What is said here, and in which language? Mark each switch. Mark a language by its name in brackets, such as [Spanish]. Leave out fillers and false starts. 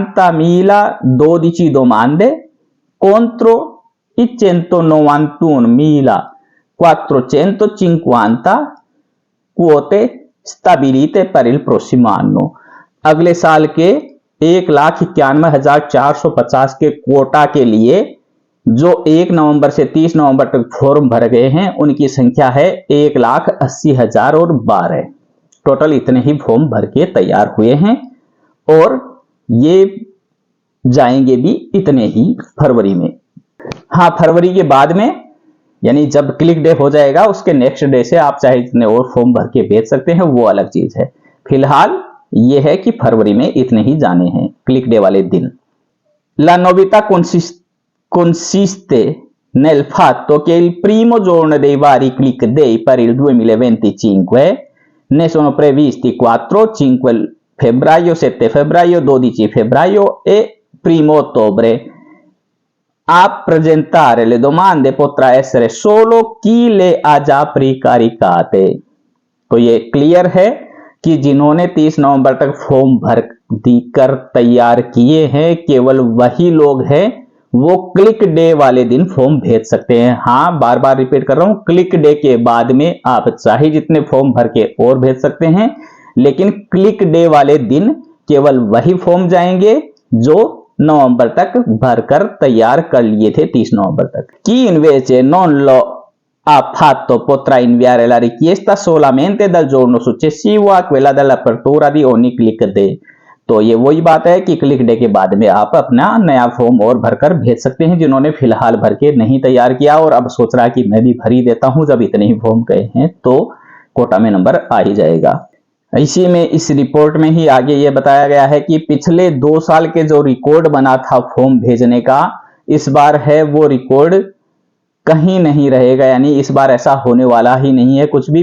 [Italian] 180.012 domande contro i 191.450 quote stabilite per il prossimo anno। [Hindi] अगले साल के 1,91,450 के कोटा के लिए जो 1 नवंबर से 30 नवंबर तक फॉर्म भर गए हैं उनकी संख्या है 1,80,012। टोटल इतने ही फॉर्म भर के तैयार हुए हैं और ये जाएंगे भी इतने ही फरवरी में। हाँ, फरवरी के बाद में यानी जब क्लिक डे हो जाएगा उसके नेक्स्ट डे से आप चाहे इतने और फॉर्म भर के भेज सकते हैं, वो अलग चीज है। फिलहाल ये है कि फरवरी में इतने ही जाने हैं क्लिक डे वाले दिन। [Italian] La novità consiste nel fatto che il primo giorno dei vari click day per il 2025 ne sono previsti 4, 5 febbraio, 7 febbraio, 12 febbraio e 1 ottobre। A presentare le domande potrà essere solo chi le ha già precaricate। [Hindi] तो ये clear है कि जिन्होंने 30 नवंबर तक form भर कर तैयार किए हैं केवल वही लोग हैं, वो क्लिक डे वाले दिन फॉर्म भेज सकते हैं। हाँ, बार बार रिपीट कर रहा हूं, क्लिक डे के बाद में आप चाहे जितने फॉर्म भर के और भेज सकते हैं, लेकिन क्लिक डे वाले दिन केवल वही फॉर्म जाएंगे जो नवंबर तक भरकर तैयार कर लिए थे 30 नवंबर तक। [Italian] Chi invece non lo ha fatto potrà inviare la richiesta solamente dal giorno successivo a quella dell'apertura di ogni click day। [Hindi] तो ये वही बात है कि क्लिक डे के बाद में आप अपना नया फॉर्म और भरकर भेज सकते हैं जिन्होंने फिलहाल भर के नहीं तैयार किया और अब सोच रहा है कि मैं भी भर ही देता हूं, जब इतने ही फॉर्म गए हैं तो कोटा में नंबर आ ही जाएगा। इसी में इस रिपोर्ट में ही आगे ये बताया गया है कि पिछले 2 साल के जो रिकॉर्ड बना था फॉर्म भेजने का, इस बार है वो रिकॉर्ड कहीं नहीं रहेगा, यानी इस बार ऐसा होने वाला ही नहीं है कुछ भी।